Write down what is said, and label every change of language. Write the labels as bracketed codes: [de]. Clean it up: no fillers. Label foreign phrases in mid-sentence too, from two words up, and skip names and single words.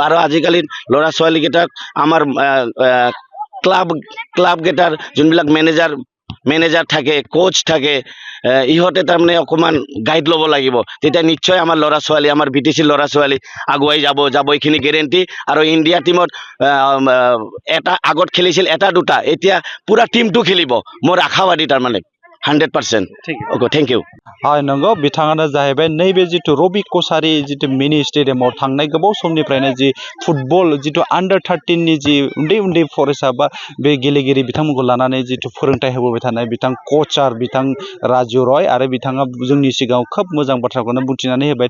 [as] আৰু আজিকালি ল'ৰা ছোৱালীকেইটাক আমাৰ ক্লাবকেইটাৰ যোনবিলাক মেনেজাৰ থাকে, কোচ থাকে, ইহঁতে তাৰমানে অকণমান গাইড ল'ব লাগিব, তেতিয়া নিশ্চয় আমাৰ ল'ৰা ছোৱালী, আমাৰ BTC ল'ৰা ছোৱালী আগুৱাই যাব এইখিনি গেৰেণ্টি। আৰু ইণ্ডিয়া টীমত এটা আগত খেলিছিল এটা দুটা, এতিয়া পুৰা টিমটো খেলিব, মোৰ আশাবাদী তাৰমানে 100%। [en] Okay, thank you. [as] হয়, [brx] नंगौ, बिथाङानो जाहैबाय नैबे जिथु रबि कसारी जिथु मिनि स्टेडियामाव थांनाय गोबाव समनिफ्रायनो जि फुटबल जिथु आन्डार 13 नि जि उन्दै उन्दै फरायसा बा बे गेलेगिरि बिथांमोनखौ लानानै जिथु फोरोंथाइ होबोबाय थानाय बिथां कचार बिथां राजु रय, आरो बिथाङा जोंनि सिगाङाव खोब मोजां बाथ्राखौनो बुंथिनानै होबाय।